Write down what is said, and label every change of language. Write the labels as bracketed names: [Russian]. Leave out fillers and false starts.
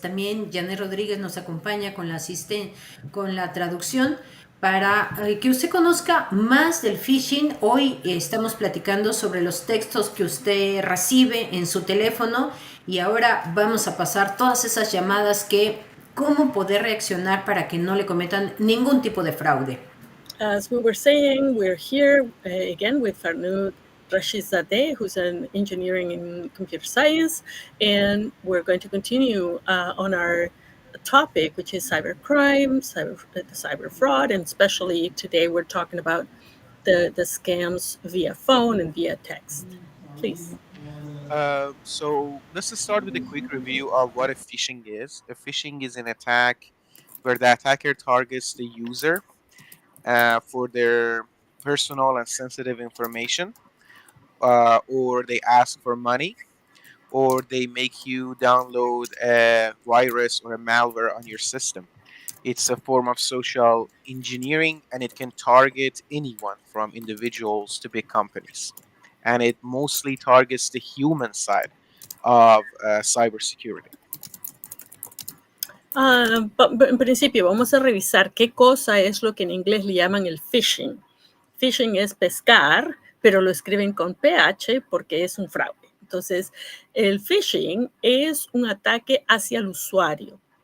[Spanish] También Janet Rodríguez nos acompaña con la traducción para que usted conozca más del phishing. Hoy estamos platicando sobre los textos que usted recibe en su teléfono y ahora vamos a pasar todas esas llamadas cómo poder reaccionar para que no le cometan ningún tipo de fraude. [English] As we were saying, we're here again with Farnood Rashidzadeh, who's an engineering in computer science, and we're going to continue on our topic, which is cybercrime, cyber fraud, and especially today we're talking about the scams via phone and via text. Please. So let's just start with a quick review of what a phishing is. A phishing is an attack where the attacker targets the user for their personal and sensitive information, or they ask for money, or they make you download a virus or a malware on your system. It's a form of social engineering and it can target anyone from individuals to big companies. And it mostly targets the human side of cybersecurity. [Spanish] En principio vamos a revisar qué cosa es lo que en inglés le llaman el phishing. Phishing es pescar, pero lo escriben con PH porque es un fraude. Entonces, el phishing es un ataque hacia el usuario.